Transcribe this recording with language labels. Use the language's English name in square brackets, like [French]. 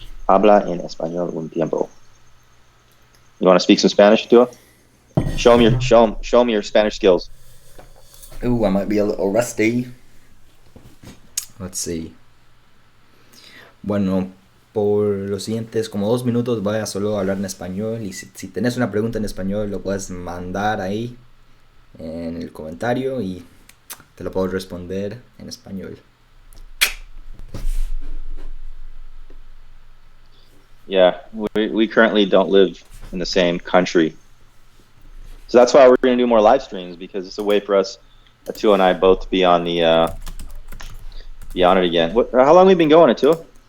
[Spanish] Habla en español un tiempo. [English] You want to speak some Spanish, Tua? Show 'em your Spanish skills. Ooh, I might be a little rusty. Let's see. [Spanish] Bueno, por los siguientes como 2 minutos voy a solo hablar en español y si tenés una pregunta en español lo puedes mandar ahí en el comentario y te lo puedo responder en español. [English] Yeah, we currently don't live in the same country. So that's why we're going to do more live streams, because it's a way for us, Atua and I, both to be on it again. How long have we been going, Atua?